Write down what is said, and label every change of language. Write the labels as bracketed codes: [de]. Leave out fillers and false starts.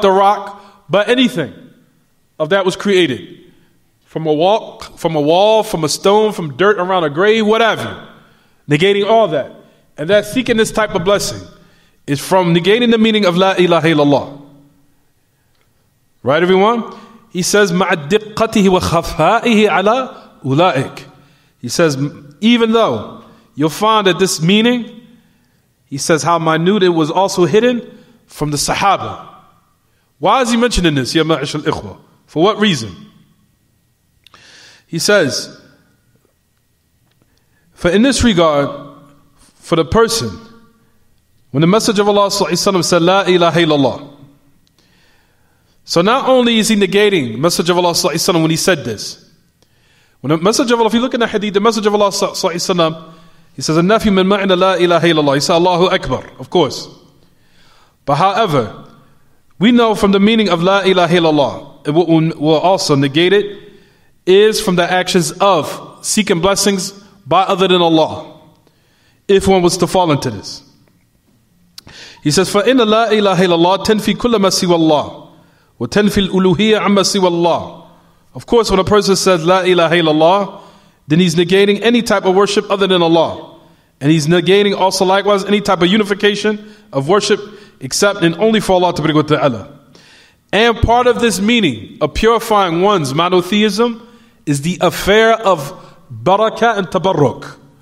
[en] The rock, but anything of that was created. From a wall, from a stone, from dirt around a grave, whatever. Negating all that. And that seeking this type of blessing is from negating the meaning of [ar] La ilaha illallah. [en] Right, everyone? He says, [ar] مَعَ دِقَّتِهِ وَخَفْهَائِهِ عَلَى أُولَئِكَ. [en] He says, even though you'll find that this meaning, he says how minute it was also hidden from the Sahaba. Why is he mentioning this, [ar] ya ma'ashal ikhwa? [en] For what reason? He says, for in this regard, for the person, when the Messenger of Allah said, [ar] La ilaha illallah. [en] So not only is he negating the Messenger of Allah when he said this. When the Messenger of Allah, if you look in the hadith, the Messenger of Allah he says, [ar] An-nafi min ma'ina la ilaha illallah. [en] He said, Allahu Akbar, of course. But however, we know from the meaning of [ar] La ilaha illallah, [en] and what will also negate it, is from the actions of seeking blessings by other than Allah. If one was to fall into this. He says, [ar] فَإِنَّ لَا إِلَهَ إِلَّا اللَّهِ تَنْفِي كُلَّ مَا سِوَى اللَّهِ وَتَنْفِي الْأُلُوهِيَّةَ عَمَّا سِوَى اللَّهِ. [en] Of course, when a person says [ar] La ilaha illallah, [en] then he's negating any type of worship other than Allah. And he's negating also likewise any type of unification of worship except and only for Allah Ta'ala. And part of this meaning of purifying one's monotheism is the affair of barakah and tabarruk.